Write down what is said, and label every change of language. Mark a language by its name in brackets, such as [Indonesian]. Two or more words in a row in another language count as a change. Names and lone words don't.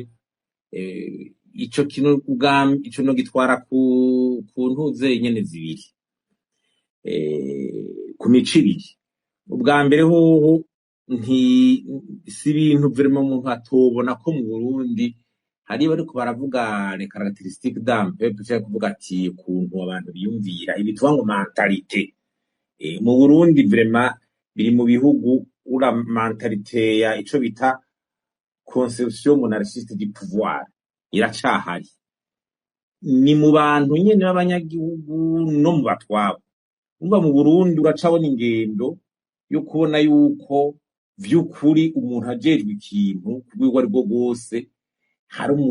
[Rundi] Ico kintu ico no gitwara ku ntuze nyene zibiri, ku mico ibiri. Ubwa mbere hoho si ibintu vraiment umuntu atobona ko mu Burundi hari bariko baravuga [French] les caractéristiques d'un peuple, [Rundi] cyangwa kuvuga ati ukuntu abantu biyumvira ibitwa ngo mentalite. Mu Burundi vraiment biri mu bihugu ura mentalite ya ico bita [French] conception monarchiste du pouvoir [Rundi] iracahari. Ni mu bantu nyene b'abanyagihugu no mu batwabo. Umva mu Burundi uracabona ingendo yo kubona yuko vy'ukuri umuntu ajejwe ikintu kubwirwa ari bwo bwose, hari